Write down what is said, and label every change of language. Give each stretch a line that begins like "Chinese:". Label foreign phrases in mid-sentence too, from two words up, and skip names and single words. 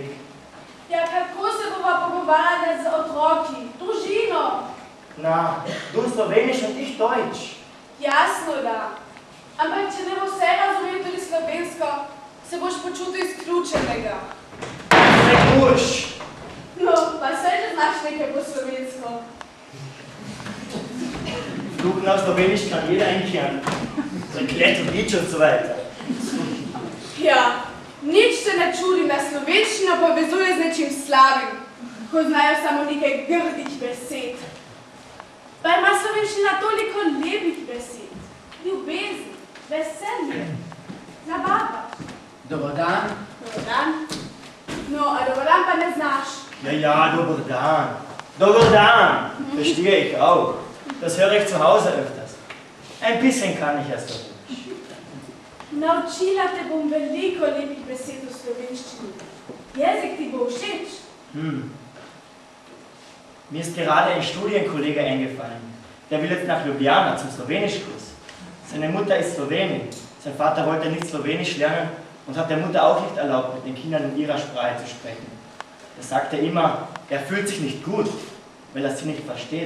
Slovenian: Ja, kako se bova pogovarjala z otroki? Družino. Na,
German: du Slowenisch und ich Deutsch.
Slovenian: Jasno da. Ampak, če ne bo vse razumel tudi slovensko, se boš počutil izključenega. Ne boš. No, pa saj že znaš nekaj po slovensko.
German: Fluchen auf Slowenisch kann jeder einkehren. So Klett und Lied und so weiter.
Slovenian: Ja, nič se ne čudim, da slovenščina povezuje z nečim slabim, ko znajo samo nekaj grdih besed. Pa ima slovenščina toliko lepih besed, ljubezni, veselje, zabava. Dober dan. Dober dan. No, a dober dan pa ne znaš. Ja, dober dan. Dober dan.
German: Verstehe ich auch. Das höre ich zu Hause öfters. Ein bisschen kann ich erst Deutsch.
Slovenian: Naučila te bom veliko lepih besed v slovenščini. Jezik ti bo všeč.
German: Mir ist gerade ein Studienkollege eingefallen. Der will jetzt nach Ljubljana zum Slowenischkurs. Seine Mutter ist Slowenin. Sein Vater wollte nicht Slowenisch lernen und hat der Mutter auch nicht erlaubt, mit den Kindern in ihrer Sprache zu sprechen. Er sagte immer, er fühlt sich nicht gut, weil er sie nicht versteht.